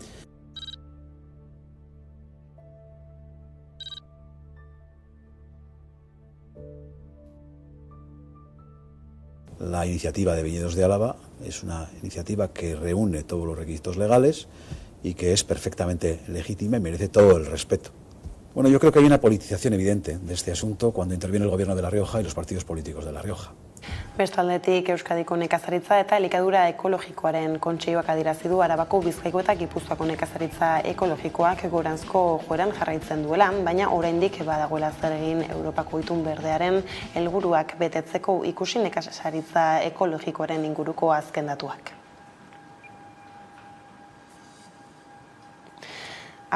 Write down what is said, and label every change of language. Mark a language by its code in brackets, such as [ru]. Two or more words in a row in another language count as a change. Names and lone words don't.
[es] La iniciativa de Viñedos de Álava es una iniciativa que reúne todos los requisitos legales y que es perfectamente legítima y merece todo el respeto. Bueno, yo creo que hay una politización evidente de este asunto cuando interviene el Gobierno de La Rioja y los partidos políticos de La Rioja. [eu] Bestaldetik Euskadiko nekazaritza eta elikadura ekologikoaren kontseioak adierazi du Arabako, Bizkaiko eta Gipuzkoako nekazaritza ekologikoak goranzko joeran jarraitzen duela, baina oraindik badagoela zer egin Europako Itun Berdearen helburuak betetzeko, ikusi nekazaritza ekologikoaren inguruko azken datuak.